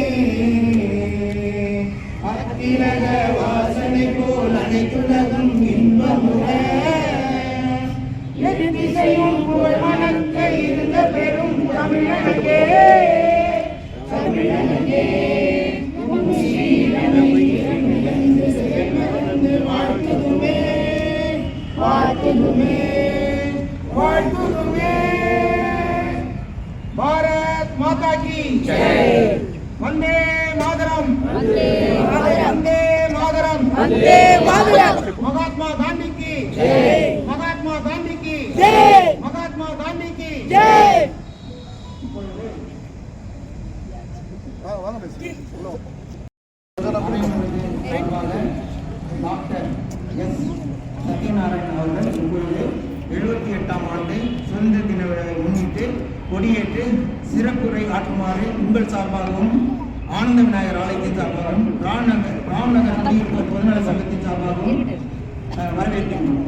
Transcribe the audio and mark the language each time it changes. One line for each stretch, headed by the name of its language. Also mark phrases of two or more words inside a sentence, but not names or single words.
Tamil: அத்திலக வாசனை போல் அனைத்துலகம் இன்பமுற எதிர்த்திசையும் புகழ் மணக்க இருந்த பெரும் தமிழனகே தமிழனகே வாழ்த்துதுமே வாழ்த்துதுமே வாழ்த்துதுமே.
Hindi: भारत माता की जय.
Sanskrit: वन्दे मातरम् वन्दे मातरम् वन्दे मातरम्.
Hindi: மகாத்மா காந்தி की जय. மகாத்மா காந்தி की जय. மகாத்மா காந்தி की जय.
Tamil: டாக்டர் எஸ் சத்யநாராயணன் அவர்கள் இப்பொழுது 78ஆம் ஆண்டு சுதந்திர தின விழாவை முன்னிட்டு கொடியேற்று சிறப்புரை ஆற்றுமாறு உங்கள் சார்பாகவும் ஆனந்த விநாயகர் ஆலயத்தின் சார்பாகவும் ராம்நகர் குடியிருப்போர் பொதுநல சங்கத்தின் சார்பாகவும் வரவேற்கிறோம்.